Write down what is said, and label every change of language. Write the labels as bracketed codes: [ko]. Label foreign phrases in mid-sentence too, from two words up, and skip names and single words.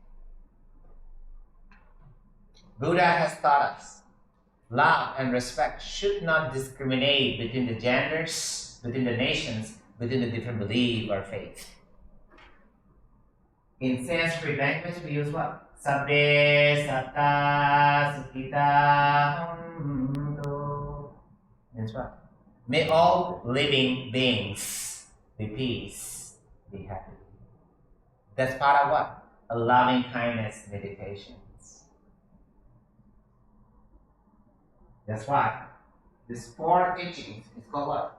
[en] Buddha has taught us love and respect should not discriminate between the genders, between the nations, between the different belief or faith. In Sanskrit language, we use what? [pi] Sabbe satta sukhita hontu. [en] Means what? May all living beings be peace, be happy. That's part of what? A loving kindness meditations. That's why this 4 teachings is called what?